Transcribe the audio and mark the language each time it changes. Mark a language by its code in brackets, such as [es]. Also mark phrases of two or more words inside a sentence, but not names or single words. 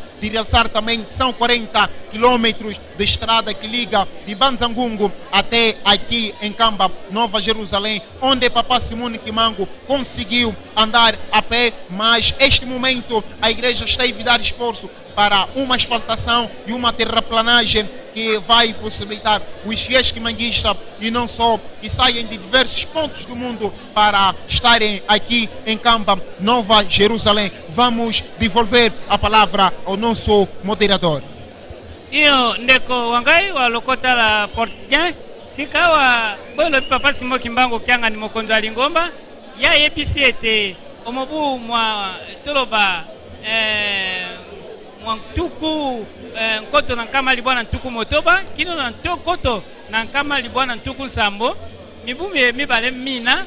[pt] De realçar também que são 40 quilômetros de estrada que liga de Banzangungu até aqui em Kamba, Nova Jerusalém, onde Papa Simon Kimbangu conseguiu andar a pé, mas este momento a igreja está a dar esforço para uma asfaltação e uma terraplanagem que vai possibilitar os fiéis kimbanguistas e não só, que saem de diversos pontos do mundo para estarem aqui em Kamba, Nova Jerusalém. Vamos devolver a palavra ao nosso moderador. [ln] Iyo ndeko wangai wa lokota la portugais sikawa bolo Papa Simon Kimbangu Kiangani mokonzo alingomba ya yebisi ete omobu mwa toloba Ntuku nkoto na nkama libwana ntuku motoba kino na ntokoto na nkama libwana ntuku sambo mibumi mibale mina